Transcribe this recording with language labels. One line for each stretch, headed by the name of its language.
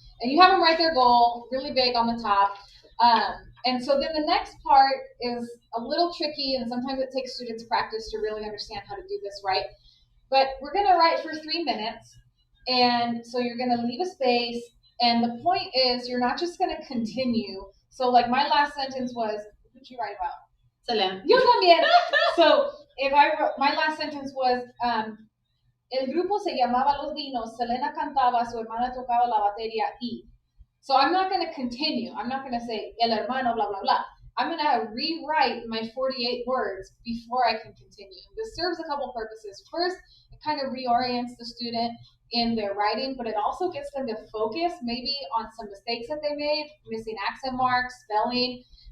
English: And you have them write their goal really big on the top. And so then the next part is a little tricky, and sometimes it takes students practice to really understand how to do this right. But we're going to write for 3 minutes. And so you're going to leave a space. And the point is, you're not just going to continue. So, like, my last sentence was, what did you write about? Selena.
Spanish: Yo también. So if I wrote, my last sentence was, el grupo se llamaba Los Dinos, Selena cantaba, su hermana tocaba la batería y.
English: So I'm not going to continue. I'm not going to say el hermano, blah, blah, blah. I'm going to rewrite my 48 words before I can continue. This serves a couple purposes. First, it kind of reorients the student in their writing, but it also gets them to focus maybe on some mistakes that they made, missing accent marks, spelling.